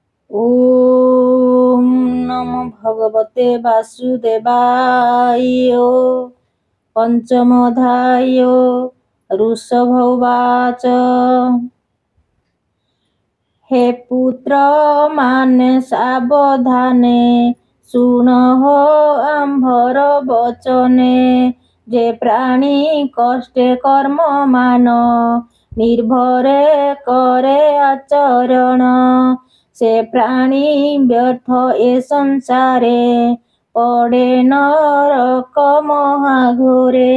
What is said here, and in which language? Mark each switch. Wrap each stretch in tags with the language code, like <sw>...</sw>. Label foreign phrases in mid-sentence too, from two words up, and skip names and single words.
<sa>ओम नमो भगवते वासुदेवाय। पंचमोऽध्याय। ऋषभोवाच।</sa> <or>ହେ ପୁତ୍ର ମାନେ ସାବଧାନେ, ଶୁଣଃ ଆମ୍ଭର ବଚନେ। ଯେ ପ୍ରାଣୀ କଷ୍ଟେ କର୍ମ ମାନ, ନିର୍ଭରେ କରେ ଆଚରଣ। ସେ ପ୍ରାଣୀ ବ୍ୟର୍ଥ ଏ ସଂସାରେ, ପଡ଼େ ନରକ ମହାଘୋରେ।</or>